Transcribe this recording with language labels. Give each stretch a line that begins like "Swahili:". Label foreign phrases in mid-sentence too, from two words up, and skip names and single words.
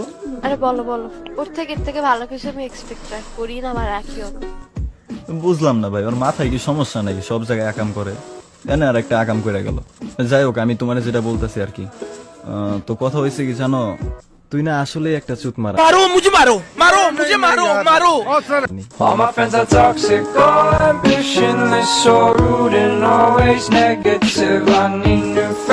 Bangla: আরে বলো বলো, ওর থেকে এর থেকে ভালো কিছু আমি এক্সপেক্ট করি না, আমার রাখিও না। বুঝলাম না ভাই, ওর মাথায় কি সমস্যা নাকি? সব জায়গায় আকাম করে, এনে আর একটা আকাম করে গেল। যাই হোক, আমি তোমার যেটা বলতেছি আর কি, তো কথা হয়েছে কি জানো, তুই না আসলে একটা চুত মারা।
Hindi: मारो मुझे मारो मारो मुझे मारो मारो
English: All my friends are toxic, all ambitionless, so rude and always negative. I need new